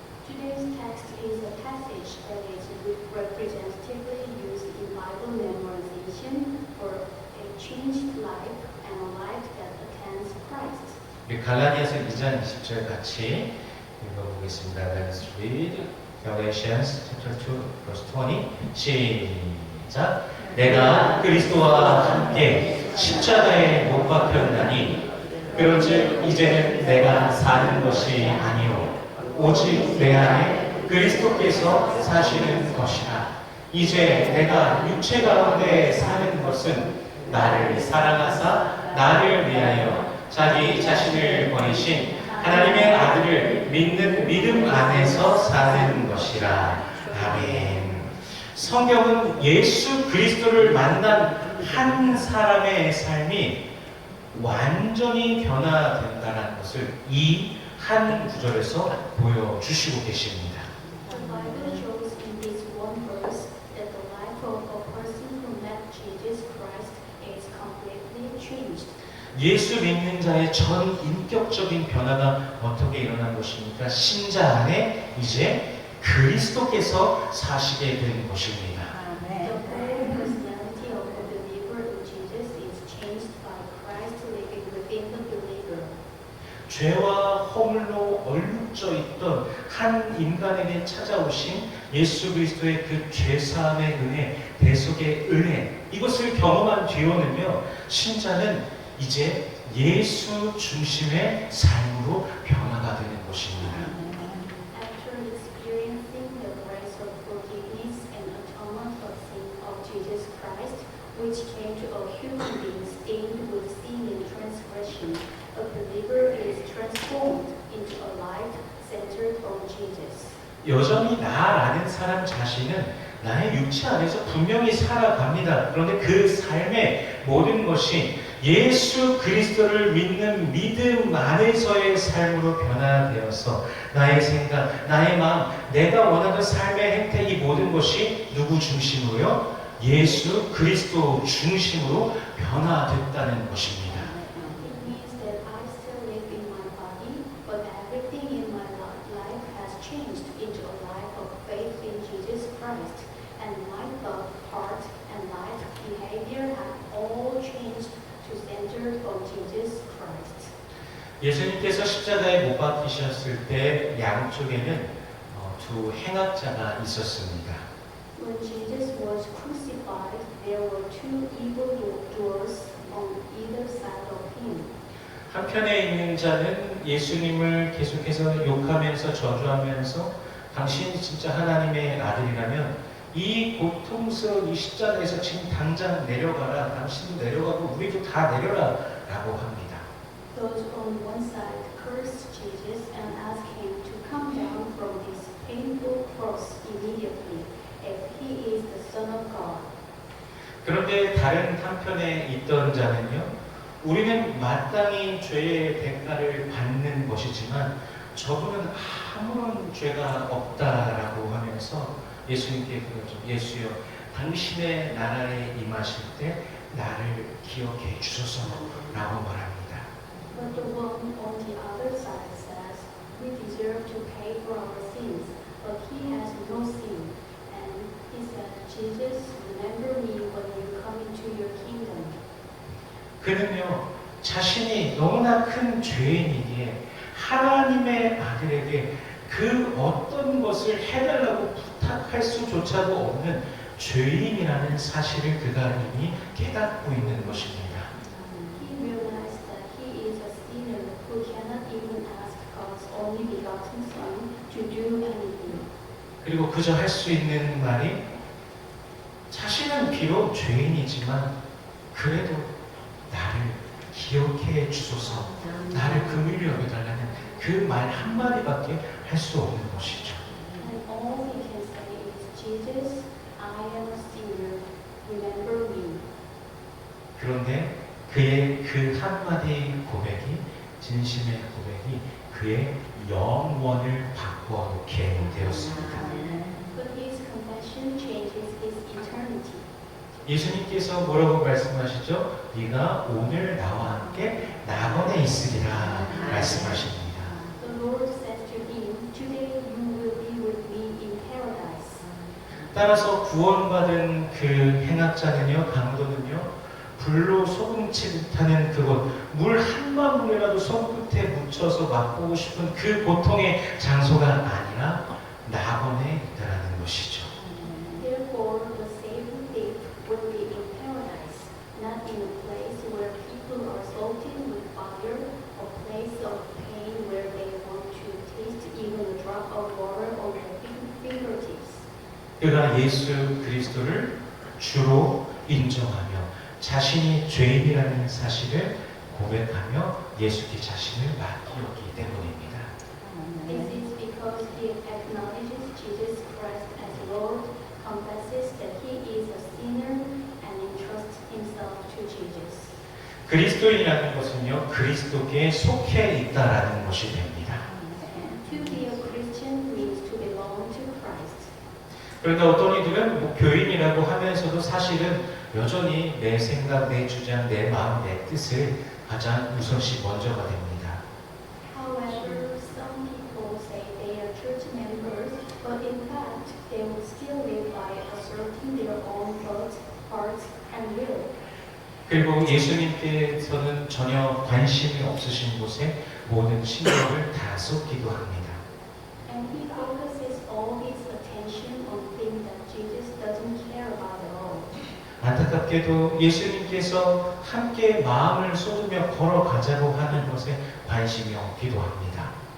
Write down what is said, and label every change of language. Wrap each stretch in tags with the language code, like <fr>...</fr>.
<en>Today's text is a passage that is representatively used in Bible memorization for a changed life and a life that attends Christ.</en> <ko>우리 갈라디아서 2장 20절 같이 읽어보겠습니다.</ko> <en>Let's read Galatians chapter 2 verse 20.</en> <ko>시작. 내가 그리스도와 함께 십자가에 못 박혔나니 그런즉 이제는 내가 사는 것이 아니요 오직 내 안에 그리스도께서 사시는 것이라. 이제 내가 육체 가운데 사는 것은 나를 사랑하사 나를 위하여 자기 자신을 버리신 하나님의 아들을 믿는 믿음 안에서 사는 것이라. 아멘. 성경은 예수 그리스도를 만난 한 사람의 삶이 완전히 변화된다는 것을 이 한 구절에서 보여주시고 계십니다.</ko> <en>The Bible shows in this one verse that the life of a person who met Jesus Christ is completely changed.</en> <ko>예수 믿는 자의 전 인격적인 변화가 어떻게 일어난 것입니까? 신자 안에 이제 그리스도께서 사시게 된 것입니다.</ko> <en>The whole personality of the believer in Jesus is changed by Christ living within the believer.</en> <ko>죄와 허물로 얼룩져 있던 한 인간에게 찾아오신 예수 그리스도의 그 죄사함의 은혜, 대속의 은혜, 이것을 경험한 뒤로는요, 신자는 이제 예수 중심의 삶으로 변화가 되는 것입니다.</ko> <en>After experiencing the grace of forgiveness and atonement of sin of Jesus Christ, which came to a human being stained with sin and transgression, a believer is transformed into a life centered on Jesus.</en> <ko>여전히 나라는 사람 자신은 나의 육체 안에서 분명히 살아갑니다. 그런데 그 삶의 모든 것이 예수 그리스도를 믿는 믿음 안에서의 삶으로 변화되어서 나의 생각, 나의 마음, 내가 원하는 삶의 행태, 이 모든 것이 누구 중심으로요? 예수 그리스도 중심으로 변화됐다는 것입니다.</ko> <en>It means that I still live in my body, but everything in my life has changed into a life of faith in Jesus Christ, and my thought, heart, and life behavior have all changed to centered on Jesus Christ.</en> <ko>예수님께서 십자가에 못 박히셨을 때 양쪽에는 두 행악자가 있었습니다.</ko> <en>When Jesus was crucified, there were two evildoers on either side of him.</en> <ko>한편에 있는 자는 예수님을 계속해서 욕하면서 저주하면서 당신이 진짜 하나님의 아들이라면 이 고통스러운 이 십자가에서 지금 당장 내려가라. 당신도 내려가고 우리도 다 내려라 라고 합니다.</ko> <en>Those on one side cursed Jesus and asked him to come down from this painful cross immediately, if he is the Son of God.</en> <ko>그런데 다른 한편에 있던 자는요, 우리는 마땅히 죄의 대가를 받는 것이지만 저분은 아무런 죄가 없다라고 하면서 예수님께 그러죠. 예수여, 당신의 나라에 임하실 때 나를 기억해 주소서라고 말합니다.</ko> <en>But the one on the other side says, we deserve to pay for our sins, but he has no sin. And he said, Jesus, remember me when you come into your kingdom.</en> <ko>그는요, 자신이 너무나 큰 죄인이기에 하나님의 아들에게 그 어떤 것을 해달라고 부탁할 수조차도 없는 죄인이라는 사실을 그가 이미 깨닫고 있는 것입니다.</ko> <en>He realized that he is a sinner who cannot even ask God's only begotten Son to do anything.</en> <ko>그리고 그저 할 수 있는 말이 자신은 비록 죄인이지만 그래도 나를 기억해 주소서, 나를 긍휼히 여겨달라는 그 말 한마디밖에 할 수 없는 것이죠.</ko> <en>And all he can say is, Jesus, I am a sinner, remember me.</en> <ko>그런데 그의 그 한마디 고백이, 진심의 고백이 그의 영원을 바꿔놓게 되었습니다.</ko> <en>But his confession changes his eternity.</en> <ko>예수님께서 뭐라고 말씀하시죠? 네가 오늘 나와 함께 낙원에 있으리라 말씀하십니다.</ko> <en>The Lord said to him, Today you will be with me in paradise.</en> <ko>따라서 구원받은 그 행악자는요, 강도는요, 불로 소금치 타는 그곳, 물 한 방울이라도 손끝에 묻혀서 맛보고 싶은 그 고통의 장소가 아니라 낙원에 있다라는 것이죠.</ko> <en>Therefore, the saving thief will be in paradise, not in a place where people are salted with fire, a place of pain where they want to taste even a drop of water on their fingertips.</en> <ko>그가 예수 그리스도를 주로 인정하며 자신이 죄인이라는 사실을 고백하며 예수께 자신을 맡기었기 때문입니다.</ko> <en>This is because he acknowledges Jesus Christ as Lord, confesses that he is a sinner, and entrusts himself to Jesus.</en> <ko>그리스도인이라는 것은요, 그리스도께 속해 있다라는 것이 됩니다.</ko> <en>To be a Christian means to belong to Christ.</en> <ko>그런데 어떤 이들은 뭐 교인이라고 하면서도 사실은 여전히 내 생각, 내 주장, 내 마음, 내 뜻을 가장 우선시 먼저가 됩니다.</ko> <en>However, some people say they are church members, but in fact, they will still live by asserting their own thoughts, hearts, and will.</en> <ko>그리고 예수님께서는 전혀 관심이 없으신 곳에 모든 신경을 다 쏟기도 합니다.</ko> <en>And he focuses all his attention on things that Jesus doesn't care about at all.</en> <ko>안타깝게도 예수님께서 함께 마음을 쏟으며 걸어가자고 하는 것에 관심이 없기도 합니다.</ko>